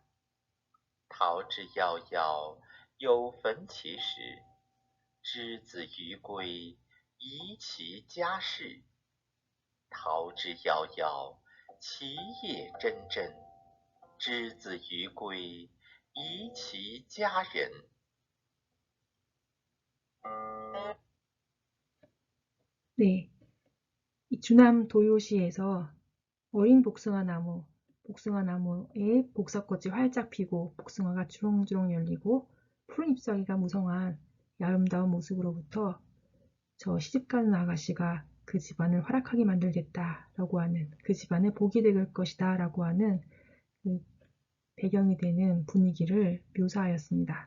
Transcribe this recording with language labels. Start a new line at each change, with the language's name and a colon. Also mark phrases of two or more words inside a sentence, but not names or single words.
Chinese: 桃之夭夭，有逢其实。之子于归，宜其家室。桃之夭夭，其叶蓁蓁。之子于归，宜其家人。
Korean: 네, 이 주남 도요시에서 어린 복숭아나무에 복사꽃이 활짝 피고 복숭아가 주렁주렁 열리고 푸른 잎사귀가 무성한 아름다운 모습으로부터 저 시집가는 아가씨가 그 집안을 활약하게 만들겠다라고 하는, 그 집안의 복이 될 것이다 라고 하는 그 배경이 되는 분위기를 묘사하였습니다.